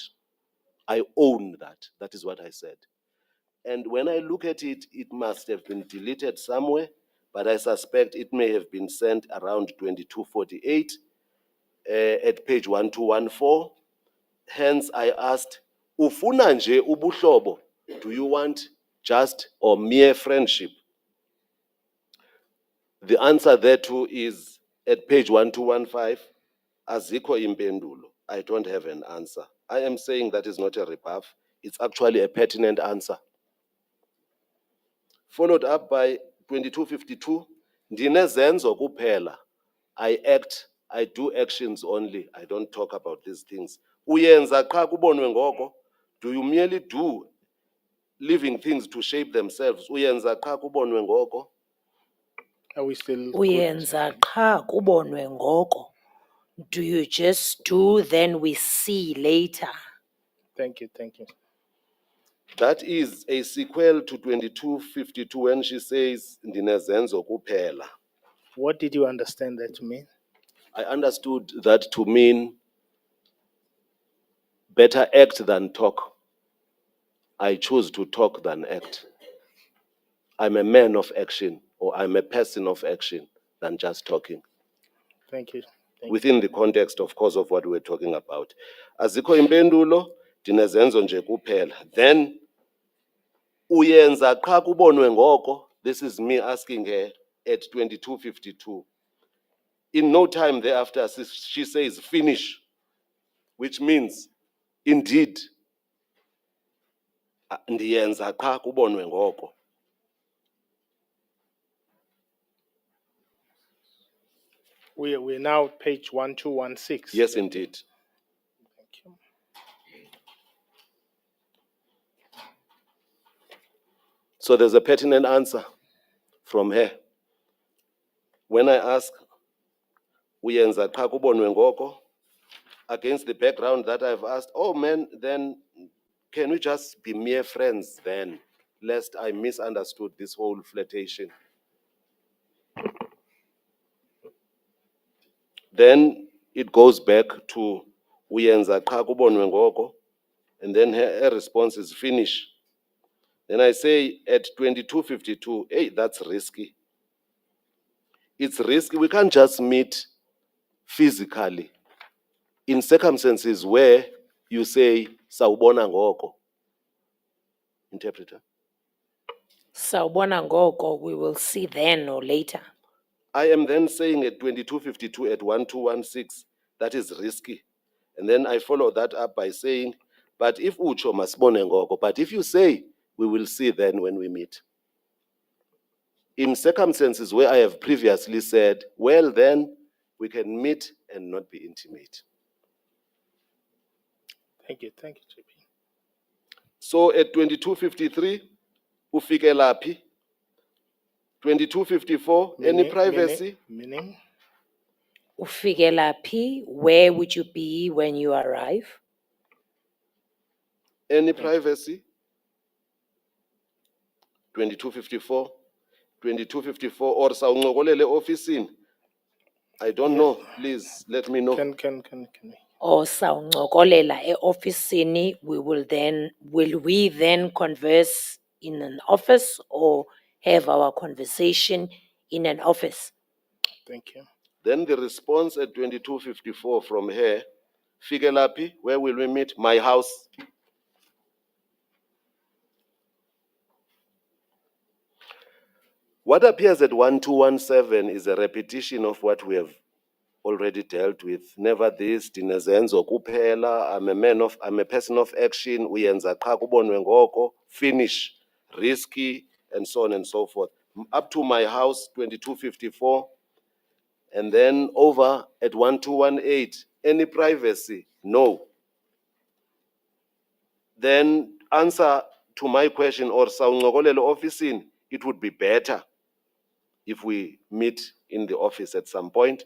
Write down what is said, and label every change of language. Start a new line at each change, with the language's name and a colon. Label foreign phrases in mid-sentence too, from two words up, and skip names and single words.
English: I own that. That is what I said. And when I look at it, it must have been deleted somewhere, but I suspect it may have been sent around 2248 at page 1214. Hence, I asked,
Xhosa: ufuna nje ubuhlobo?
English: Do you want just or mere friendship? The answer thereto is at page 1215,
Xhosa: azikho impendulo.
English: I don't have an answer. I am saying that is not a rebuff. It's actually a pertinent answer. Followed up by 2252,
Xhosa: ndinezenzo kuphela.
English: I do actions only. I don't talk about these things.
Xhosa: Uyenza qha kubonwe ngoko.
English: Do you merely do living things to shape themselves?
Xhosa: Uyenza qha kubonwe ngoko.
English: Are we still good?
Xhosa: Uyenza qha kubonwe ngoko.
English: Do you just do, then we see later? Thank you. That is a sequel to 2252 when she says
Xhosa: ndinezenzo kuphela.
English: What did you understand that to mean? I understood that to mean better act than talk. I choose to talk than act. I'm a man of action, or I'm a person of action than just talking. Thank you. Within the context, of course, of what we're talking about.
Xhosa: Azikho impendulo, ndinezenzo nje kuphela. Then, uyenza qha kubonwe ngoko.
English: This is me asking her at 2252. In no time thereafter, she says, finish, which means, indeed,
Xhosa: ndiyenza qha kubonwe ngoko.
English: We're now page 1216. Yes, indeed. Thank you. So there's a pertinent answer from her. When I ask,
Xhosa: uyenza qha kubonwe ngoko,
English: against the background that I've asked, oh man, then can we just be mere friends then, lest I misunderstood this whole flirtation? Then it goes back to
Xhosa: uyenza qha kubonwe ngoko,
English: and then her response is finish. Then I say at 2252, hey, that's risky. It's risky. We can't just meet physically in circumstances where you say
Xhosa: sawubona ngoko.
English: Interpreter.
Xhosa: Sawubona ngoko,
English: we will see then or later. I am then saying at 2252 at 1216, that is risky. And then I follow that up by saying, but if
Xhosa: ucho masibone ngoko,
English: but if you say, we will see then when we meet. In circumstances where I have previously said, well then, we can meet and not be intimate. Thank you, JP. So at 2253,
Xhosa: ufike laphi?
English: 2254, any privacy? Meaning?
Xhosa: Ufike laphi,
English: where would you be when you arrive? Any privacy? 2254.
Xhosa: 2254 or sawuncokolele ofisini?
English: I don't know. Please let me know. Can we?
Xhosa: Or sawuncokolela e-ofisini,
English: will we then converse in an office or have our conversation in an office? Thank you. Then the response at 2254 from her, Fikelapi, where will we meet? My house. What appears at 1217 is a repetition of what we have already dealt with. Never this,
Xhosa: dinezenzo kuphela,
English: I'm a person of action,
Xhosa: uyenza qha kubonwe ngoko,
English: finish, risky, and so on and so forth. Up to my house, 2254, and then over at 1218, any privacy? No. Then answer to my question, or
Xhosa: sawuncokolele ofisini,
English: it would be better if we meet in the office at some point.